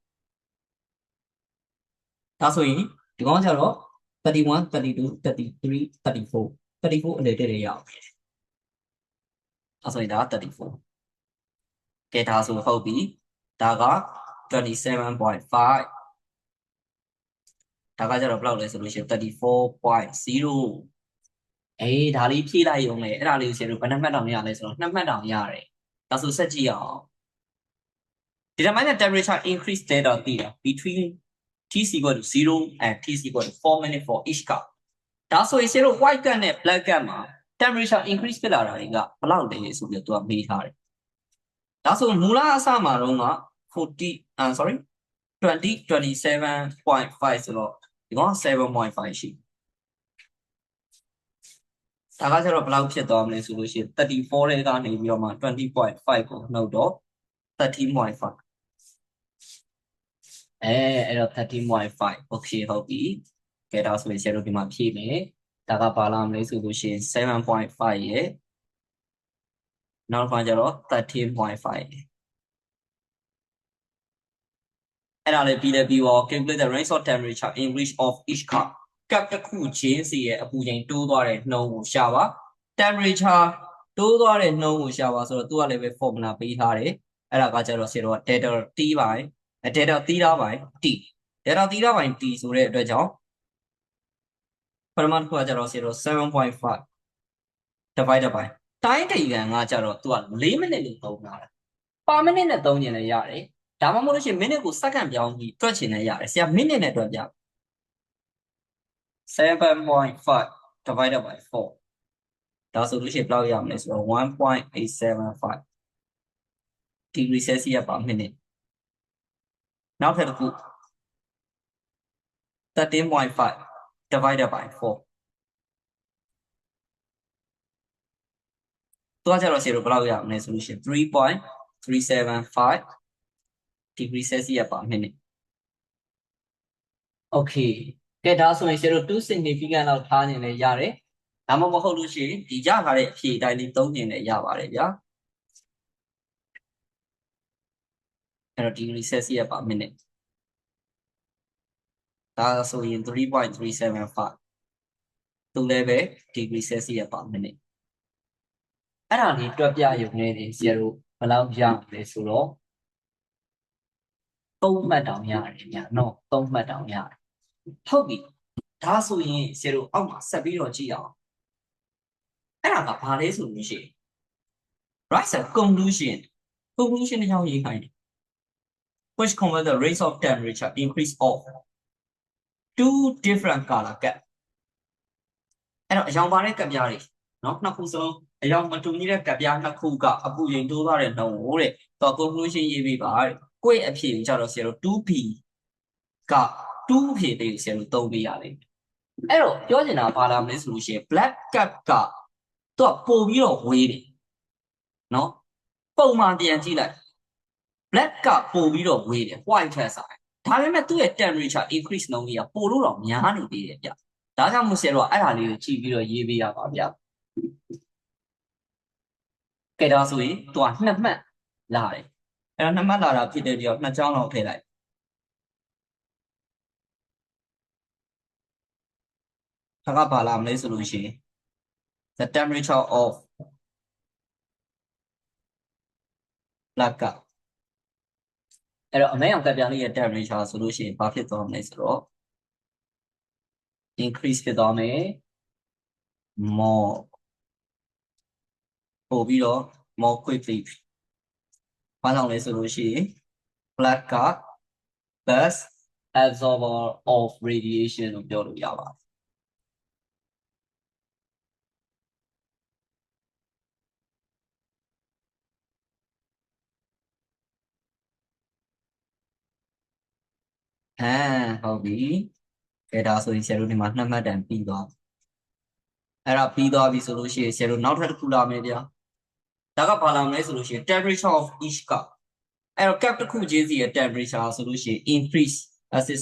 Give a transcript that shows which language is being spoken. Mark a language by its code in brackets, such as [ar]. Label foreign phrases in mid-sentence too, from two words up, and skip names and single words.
[my] ဒါဆိုရင်ဒီကောင်ကျတော့31 32 33 34 34အလေးလေးရောက်ပြီဒါဆိုရင်ဒါ34ကဲဒါဆိုဟုတ်ပြီဒါက 27.5ဒါ ကကျတော့ဘယ်လောက်လဲဆိုလို့ရှိရင် 34.0အေးဒါလေးဖြည့်လိုက်ရုံနဲ့အဲ့ဒါလေးကိုဆရာတို့ဘယ်နှမှတ်တောင်ရလဲဆိုတော့2မှတ်တောင်ရတယ်ဒါဆိုဆက်ကြည့်အောင် [en] determine temperature increase data [my] တည်တာ [en] between t is equal to 0 and t is equal to 4 minutes for each cup [my] ဒါဆိုရင်ဆရာတို့ [en] white cat [my] နဲ့ [en] black cat [my] မှာ [en] temperature increase [my] ဖြစ်လာတာတွေကဘယ်လောက်လဲဆိုပြီးတော့သူကမေးထားတယ်ဒါဆိုမူလအစမှာတော့က40 sorry 27.5ဆိုတော့ဒီကောင် 7.5 ရှိဒါကကျတော့ဘယ်လောက်ဖြစ်သွားမလဲဆိုလို့ရှိရင်34တဲ့ကနေပြီးတော့မှ 20.5 ကိုနှုတ်တော့13.5အဲ့တော့ 13.5 okay ဟုတ်ပြီကဲဒါဆိုရင်ဆရာတို့ဒီမှာဖြည့်မယ်ဒါကပါလာမလဲဆိုလို့ရှိရင် 7.5 ရဲ့နောက်တစ်ခါကျတော့ 13.5 အဲ့ဒါလည်းပြီးလဲပြီးတော့ [en] calculate the range of temperature increase of each cup [my] ကပ်တစ်ခုချင်းစီရဲ့အပူချိန်တိုးသွားတဲ့နှုန်းကိုရှာပါ temperature တိုးသွား တဲ့နှုန်းကိုရှာပါဆိုတော့သူကလည်းပဲ formula ပေးထားတယ်အဲ့ဒါကကျတော့ဆရာတို့က [en] delta t by delta theta by t delta theta by t [my] ဆိုတဲ့အတွက်ကြောင့်ပရမတ်ကကျတော့ဆရာတို့ 7.5 [en] divided by time [my] တည်ခံကကျတော့သူက4 မိနစ်လို့သုံးတာပါမိနစ်နဲ့သုံးကျင်လည်းရတယ်ဒါမှမဟုတ်လို့ရှိရင်မိနစ်ကိုစက္ကန့်ပြောင်းပြီးတွက်ချင်လည်းရတယ်ဆရာမိနစ်နဲ့တွက်ပြ7.5 [en] divided by [my] 4 ဒါဆိုလို့ရှိရင်ဘယ်လောက်ရမလဲဆိုတော့ 1.875 [en] degree Celsius per minute [my] နောက်ထပ်တစ်ခု 13.5 [en] divided by [my] 4 တော့ကျတော့ဆရာတို့ဘယ်လောက်ရမလဲဆိုလို့ရှိရင် 3.375 [en] degree Celsius per minute [my] okay ကဲဒါဆိုရင်ဆရာတို့2 significant လောက်ထားနေလဲရတယ်ဒါမှမဟုတ်လို့ရှိရင်ဒီရထားတဲ့အဖြေအတိုင်းလေးသုံးနေလဲရပါတယ်ဗျာ အဲ့တော့ [en] degree Celsius per minute [my] ဒါဆိုရင် 3.375 သူလည်းပဲ [en] degree Celsius per minute [my] အဲ့ဒါလေးတွက်ပြရုံနဲ့ဆရာတို့ဘယ်လောက်ရမလဲဆိုတော့ 3မှတ်တောင်ရတယ်ညနော်3မှတ်တောင်ရတယ်ဟုတ်ပြီဒါဆိုရင်ဆရာတို့အောက်မှာဆက်ပြီးတော့ကြည့်အောင်အဲ့ဒါကဘာ လဲဆိုလို့ရှိရင် [en] right side conclusion [my] တစ်ကြောင်းရေးခိုင်းတယ် [en] which convert the rate of temperature increase of two different color gap [my] အဲ့တော့အရောင်ပါတဲ့ကပ်ပြားတွေနော်နှစ်ခုစလုံးအရောင်မတူညီတဲ့ကပ်ပြားနှစ်ခုကအပူချိန်တိုးသွားတဲ့နှုန်းကိုတဲ့တော့ conclusion ရေးပြီးပါတဲ့ကိုယ့်အဖြေကိုကြတော့ဆရာတို့ 2p က2ဖြေလေးကိုဆရာတို့သုံးပေးရလိမ့်မယ်အဲ့တော့ပြောချင်တာဘာလာမလဲဆိုလို့ရှိရင် [en] black cap [my] က သူကပို့ပြီးတော့ဝေးတယ်နော်ပုံမှန်ပြန်ကြည့်လိုက် black ကပို့ပြီးတော့ဝေးတယ် white ထက်ဆိုင်ဒါပေမဲ့သူ့ရဲ့ [en] temperature increase [my] နှုန်းကြီးကပို့လို့တော့များနေသေးတယ်ဗျဒါကြောင့်မို့ဆရာတို့ကအဲ့ဒါလေးကိုကြည့်ပြီးတော့ရေးပေးရပါဗျ ကဲဒါဆိုရင်သူက2မှတ်လာတယ်အဲ့တော့2မှတ်လာတာဖြစ်တဲ့ကြောင့်2ချောင်းလောက်ထည့်လိုက် ဒါကဘာလာမလဲဆိုလို့ရှိရင် [en] the temperature of black [my] ကအဲ့တော့အမဲအောင်ကပ်ပြားလေးရဲ့ temperature ဆိုလို့ရှိရင်ဘာဖြစ်သွားမလဲဆိုတော့ increase ဖြစ်သွားမယ် more ပို့ပြီးတော့ [en] more quickly [my] ဘာကြောင့်လဲဆိုလို့ရှိရင် black က [en] best absorber of radiation [my] လို့ပြောလို့ရပါတယ် ဟုတ်ပြီကဲဒါဆိုရင်ဆရာတို့ဒီမှာ2မှတ်တန်ပြီးသွားအဲ့ဒါပြီးသွားပြီဆိုလို့ရှိရင်ဆရာတို့နောက်ထပ်တစ်ခုလာမယ်ဗျာဒါကဘာလာမလဲဆိုလို့ရှိရင် [en] temperature of each cup [my] အဲ့တော့ cup တစ်ခုချင်းစီရဲ့ temperature ဆိုလို့ရှိရင် [en] increase as is